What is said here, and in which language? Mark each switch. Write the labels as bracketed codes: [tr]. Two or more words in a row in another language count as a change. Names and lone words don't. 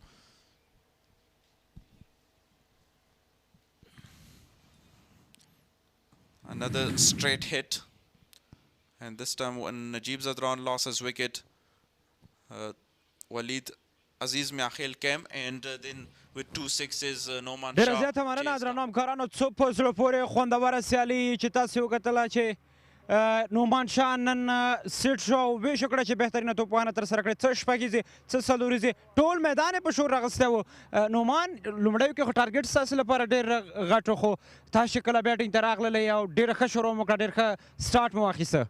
[en] Another straight hit. And this time when Najib Zadran lost his wicket, Walid Aziz Miakhil came and then with 2 sixes Noman [ps] ډېره [en] Sha. [ps] زیاته مننه درنو همکارانو څو په زړه پورې خوندوره سیالي چې تاسې وکتله چې نومان شاه نن سیټ شو او ویش وکړه چې بهترینه توپوهنه ترسره کړې څه شپږیزې څه څلوریزې ټول میدان یې په شور راغستی و نومان لومړیو کې خو ټارګېټ ستاسې لپاره ډېر غټ و خو تاسو چې کله بیټینګ ته راغللی او ډېره ښه شروع مو کړه ډېر ښه سټارټ مو واخیسته